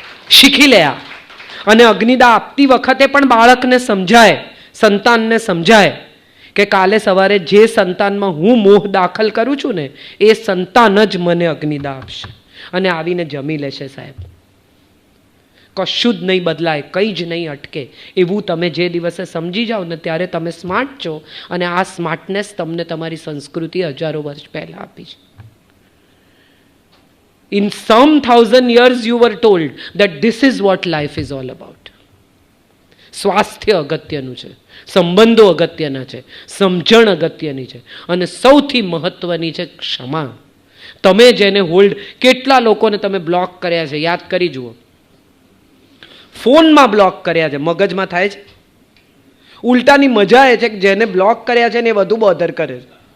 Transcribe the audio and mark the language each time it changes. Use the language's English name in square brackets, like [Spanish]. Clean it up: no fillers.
[Gujarati] શીખી લે આ. અને અગ્નિદા આપતી વખતે પણ બાળકને સમજાય, સંતાનને સમજાય કે કાલે સવારે જે સંતાનમાં હું મોહ દાખલ કરું છું ને એ સંતાન જ મને અગ્નિદા આપશે અને આવીને જમી લેશે. સાહેબ, કશું જ નહીં બદલાય, કંઈ જ નહીં અટકે. એવું તમે જે દિવસે સમજી જાઓ ને ત્યારે તમે સ્માર્ટ છો, અને આ સ્માર્ટનેસ તમને તમારી સંસ્કૃતિ હજારો વર્ષ પહેલા આપી છે. [English] In some 1000 years you were told that this is what life is all about. [Gujarati] સ્વાસ્થ્ય અગત્યનું છે, સંબંધો અગત્યના છે, સમજણ અગત્યની છે, અને સૌથી મહત્વની છે ક્ષમા. તમે જેને હોલ્ડ, કેટલા લોકોને તમે બ્લોક કર્યા છે યાદ કરી જુઓ. ફોનમાં બ્લોક કર્યા છે, મગજમાં થાય છે. ઉલટાની મજા એ છે કે જેને બ્લોક કર્યા છે ને એ વધુ બોધર કરે છે.